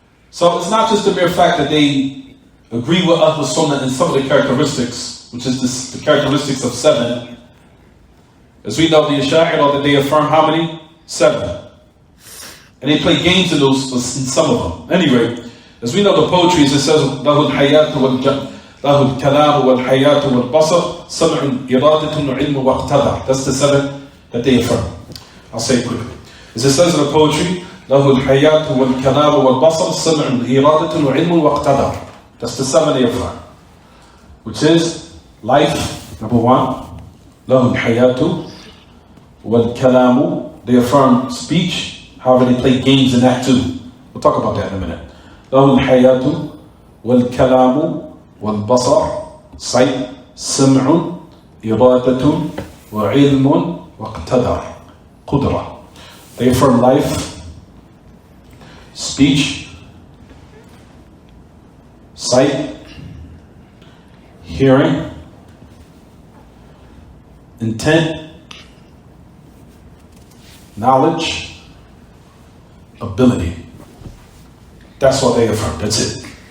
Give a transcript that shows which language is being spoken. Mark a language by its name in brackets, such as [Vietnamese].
[English] So it's not just the mere fact that they agree with Ahl Sunnah in some of the characteristics, which is the characteristics of 7. As we know, the Ash'ari that they affirm how many? 7. And they play games in some of them. Anyway, as we know the poetry, it says, [Arabic] لَهُ الْحَيَاةُ لَهُ الْكَلَامُ وَالْحَيَاةُ وَالْبَصَرُ سَمْعٌ إِرَادَةٌ وَعِلْمٌ وَاقْتَدَرٌ. [English] That's the 7 that they affirm. I'll say it quickly. As it says in the poetry, [Arabic] لَهُ الْحَيَاةُ وَالْكَلَامُ وَالْبَصَرُ سَمْعٌ إِرَادَةٌ وَعِلْمٌ وَاقْتَدَرٌ. [English] That's the 7 they affirm. Which is life, number 1. [Arabic] لَهُ الْحَيَاةُ وَالْكَلَامُ. [English] They affirm speech, however they play games in that too. We'll talk about that in a minute. [Arabic] لَهُ الْحَيَاةُ وَالْكَلَامُ وَالْبَصَرُ sight, سَمْعٌ إِرَادَةٌ وَعِلْمٌ وَاقْتَدَرٌ قُدْرَةٌ. [English] They affirm life, speech, sight, hearing, intent, knowledge, ability. That's what they affirm. That's it.